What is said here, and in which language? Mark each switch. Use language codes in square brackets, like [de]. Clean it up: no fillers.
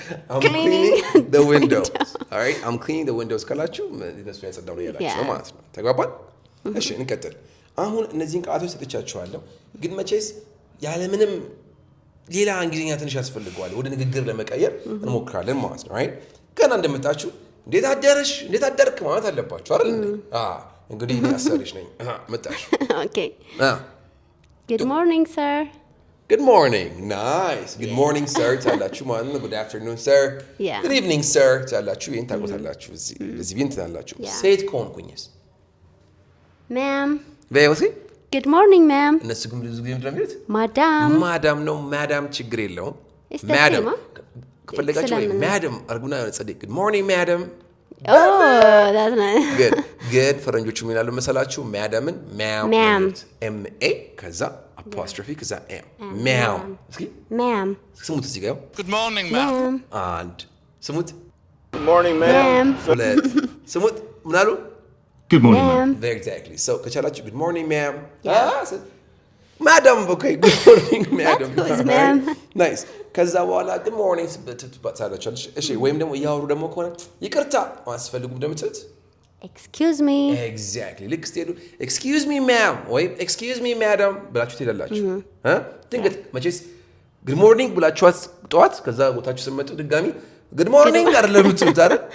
[en] I'm cleaning the windows. All right. I'm cleaning the windows. [am] ካላችሁ እነሱ ያጸዳው ነው ያላችሁ ማለት ነው። ተግባባን? እሺ እንቀጥል። አሁን እነዚህን ቃላቶች ሰጥቻችኋለሁ፣ ግን መቼስ ያለምንም ሌላ እንግሊዝኛ ትንሽ ያስፈልገዋል ወደ ንግግር ለመቀየር እንሞክራለን ማለት ነው። [en] right? [am] ገና እንደመጣችሁ እንዴት አደረሽ እንዴት አደርክ ማለት አለባችሁ አይደል እንዴ? እንግዲህ እኔ አሰሪሽ ነኝ። መጣሽ። [en] Okay. Good morning, sir. Good morning. Nice. Good morning, sir. [am] ታላችሁ ማለት ነው። [en] Good afternoon, sir. Yeah. Good evening, sir. [am] ታላችሁ ይሄን ታውቁታላችሁ። እዚህ ቢን ታላችሁ። ሴት ከሆንኩኝስ [en] Ma'am. በይወሲ Good morning, ma'am. [am] እነሱ ግን ብዙ ጊዜ ምንድን ነው የሚሉት? ማዳም ነው። ማዳም ችግር የለውም። ማዳም ከፈለጋችሁ ወይ ማዳም አርጉና ጸዴ [en] good morning madam. Oh, that's nice. Good. [am] ፈረንጆቹ ምን ይላሉ መሰላችሁ? ማዳምን ma'am M A ከዛ apostrophe ከዛ M ma'am. እስኪ [en] ma'am [am] ስሙት እዚህ ጋር [en] Good morning, ma'am. [am] አንድ ስሙት [en] Good morning, ma'am. [am] ሁለት ስሙት ምን አሉ? [en] Good morning, ma'am. Exactly. So [am] ከቻላችሁ [en] good morning ma'am. Madam, okay. Good morning, madam. ma'am. Nice. [am] ከዛ በኋላ good morning ትባታላችሁ። እሺ ወይም ደግሞ እያወሩ ደግሞ ከሆነ ይቅርታ አስፈልጉም እንደምትሉት [en] excuse me. Exactly. [am] ልክ ስትሄዱ [en] excuse me ma'am [am] ወይም [en] excuse me madam [am] ብላችሁ ትሄዳላችሁ። ድንገት መቼስ good morning ብላችኋት ጠዋት ከዛ ቦታችሁ ስትመጡ ድጋሚ good morning አይደለም የምትሉት አይደል?